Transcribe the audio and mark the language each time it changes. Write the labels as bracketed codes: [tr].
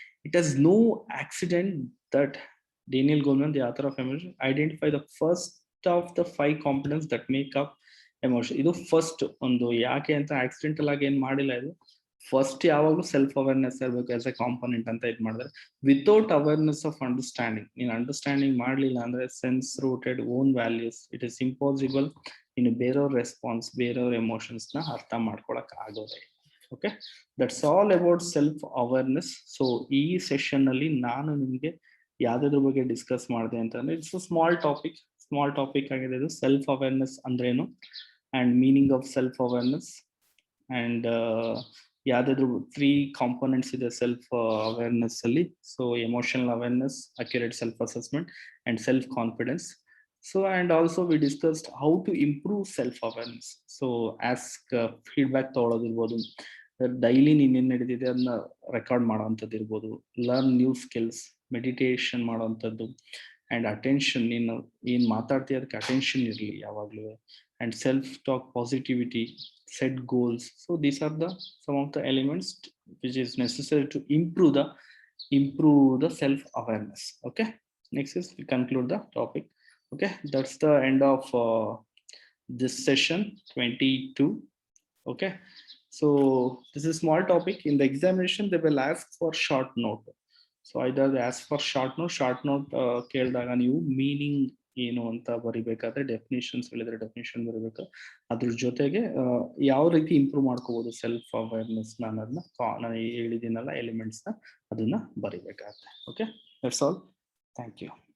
[en] It has no accident that Daniel Goleman, the author of emotion, identify the first of the 5 components that make up emotion. [kn] ಇದು first ಒಂದು ಯಾಕೆ ಅಂತ accidental ಆಗಿ ಏನ್ ಮಾಡಿಲ್ಲ ಇದು. ಫಸ್ಟ್ ಯಾವಾಗಲೂ ಸೆಲ್ಫ್ ಅವೇರ್ನೆಸ್ ಇರಬೇಕು ಆಸ್ ಎ ಕಾಂಪೊನೆಂಟ್ ಅಂತ ಇದು ಮಾಡಿದ್ರೆ, [en] without awareness of understanding, [kn] ನೀನು ಅಂಡರ್ಸ್ಟ್ಯಾಂಡಿಂಗ್ ಮಾಡಲಿಲ್ಲ ಅಂದ್ರೆ [en] sense rooted own values, it is impossible [kn] ಇನ್ನು ಬೇರೆಯವ್ರ ರೆಸ್ಪಾನ್ಸ್, ಬೇರೆಯವ್ರ ಎಮೋಷನ್ಸ್ ನ ಅರ್ಥ ಮಾಡ್ಕೊಳಕ್ ಆಗೋದೇ. [en] Okay, that's all about self awareness. [kn] So ಈ ಸೆಷನ್ ಅಲ್ಲಿ ನಾನು ನಿಮ್ಗೆ ಯಾವ್ದಾದ್ರ ಬಗ್ಗೆ ಡಿಸ್ಕಸ್ ಮಾಡಿದೆ ಅಂತಂದ್ರೆ, [en] it's small topic [kn] ಆಗಿದೆ ಇದು. ಸೆಲ್ಫ್ ಅವೇರ್ನೆಸ್ ಅಂದ್ರೇನು [en] and meaning of self awareness, [kn] and ಯಾವ್ದಾದ್ರು 3 ಕಾಂಪೊನೆಂಟ್ಸ್ ಇದೆ ಸೆಲ್ಫ್ ಅವೇರ್ನೆಸ್ ಅಲ್ಲಿ. [en] So emotional awareness, accurate self assessment and self confidence. So, and also we discussed how to improve self-awareness. So ask feedback [kn] ತಗೊಳ್ಳೋದಿರ್ಬೋದು, daily ನೀನೇನ್ ನಡೆದಿದೆ ಅದನ್ನ record ಮಾಡೋವಂಥದ್ದು ಇರ್ಬೋದು, [en] learn new skills, [kn] meditation ಮಾಡೋವಂಥದ್ದು, and attention, ನೀನು ಏನ್ ಮಾತಾಡ್ತೀಯ ಅದಕ್ಕೆ attention ಇರಲಿ ಯಾವಾಗ್ಲೂ, and self talk, positivity, set goals. [en] So these are the some of the elements which is necessary to improve the self-awareness. Okay, next is we conclude the topic. Okay, that's the end of this session 22. Okay, so this is small topic. In the examination they will ask for short note. So either they ask for short note [kn] ಕೇಳಿದಾಗ ನೀವು meaning ಏನು ಅಂತ ಬರಿಬೇಕಾದ್ರೆ definitions ಹೇಳಿದ್ರೆ definition ಬರಿಬೇಕು. ಅದ್ರ ಜೊತೆಗೆ ಯಾವ ರೀತಿ ಇಂಪ್ರೂವ್ ಮಾಡ್ಕೋಬಹುದು ಸೆಲ್ಫ್ ಅವೇರ್ನೆಸ್ ಅನ್ನೋದನ್ನ ನಾನು ಹೇಳಿದ್ದೀನಲ್ಲ ಎಲಿಮೆಂಟ್ಸ್ ನ ಅದನ್ನ ಬರಿಬೇಕಾಗುತ್ತೆ. [en] Okay, that's all. Thank you.